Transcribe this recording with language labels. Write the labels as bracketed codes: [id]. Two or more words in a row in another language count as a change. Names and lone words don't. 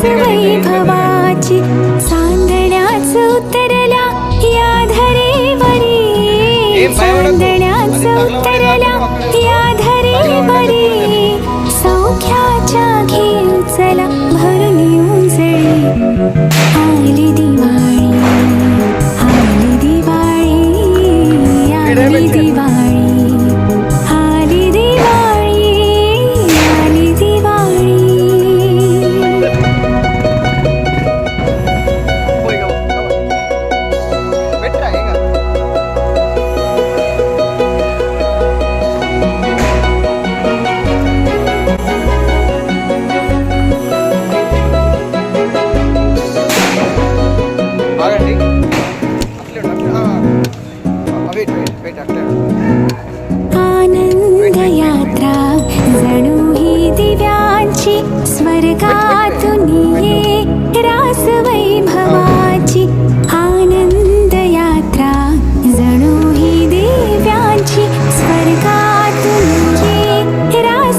[mr] वैभवाची चांदण्याच उतरल्या या धरेवरी चांदण्याच उतरल्या या धरेवरी सौख्याच्या घेऊ चला भरून उजळी आली दिवाळी आली दिवाळी आली दिवाळी आली दिवाळी आली दिवाळी [te] పోయి గో, పెట్టరా ఇంకా ఆగండి అట్లే [en] wait wait wait [te] అట్లే [mr] आनंद यात्रा जणू ही दिव्यांची स्वर्गातून ये रास वैभवाची आनंद यात्रा जणू ही दिव्यांची स्वर्गातून ये रास